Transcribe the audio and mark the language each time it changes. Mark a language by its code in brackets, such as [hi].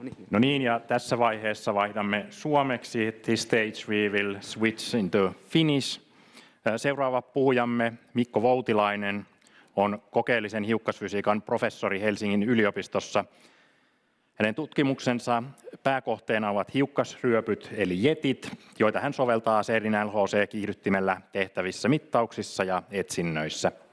[fi] No niin, ja tässä vaiheessa vaihdamme suomeksi. [en] At this stage we will switch into Finnish. [fi] Seuraava puhujamme Mikko Voutilainen on kokeellisen hiukkasfysiikan professori Helsingin yliopistossa. Hänen tutkimuksensa pääkohteena ovat hiukkasryöpyt eli jetit, joita hän soveltaa CERNin LHC-kiihdyttimellä tehtävissä mittauksissa ja etsinnöissä.